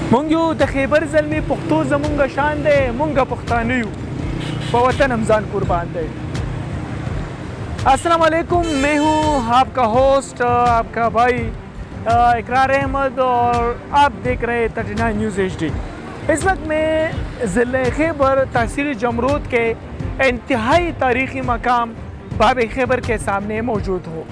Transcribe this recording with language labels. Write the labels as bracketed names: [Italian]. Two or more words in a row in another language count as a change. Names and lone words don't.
[Pashto] مونږ یو د خیبر زلمی پښتو زمونږ شان دی، مونږ پښتانه یو، په وطن هم ځان قربان دی. [Arabic] السلام علیکم، [Urdu] میں ہوں آپ کا ہوسٹ، آپ کا بھائی اقرار احمد، اور آپ دیکھ رہے 39 نیوز HD. اس وقت میں ضلع خیبر تحصیل جمرود کے انتہائی تاریخی مقام باب خیبر کے سامنے موجود ہوں.